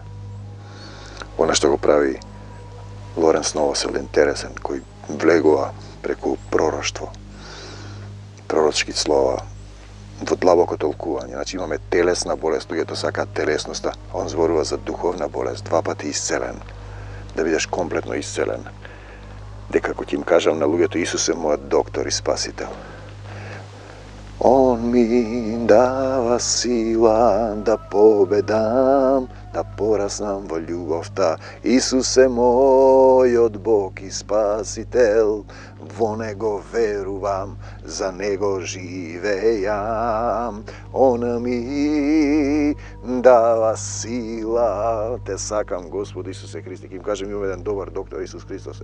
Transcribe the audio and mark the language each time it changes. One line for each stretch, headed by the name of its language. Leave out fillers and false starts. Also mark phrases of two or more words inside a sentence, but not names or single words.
Macedonian: Она што го прави Лоренс Новосел интересен, кој влегува преку пророштво, пророчки слова, во длабоко толкување. Значи имаме телесна болест, луѓето сакаат телесноста, а он зборува за духовна болест, 2 пати исцелен, да бидеш комплетно исцелен. Дека, ако ќе им кажам на луѓето, Исус е мојот доктор и спасител. Он ми дава сила да победам, да пораснам во љубовта. Исусе мојот Бог и Спасител, во Него верувам, за Него живејам. Он ми дава сила. Те сакам, Господи Исусе Христе. Ке им кажем, има еден добар доктор Исус Христос.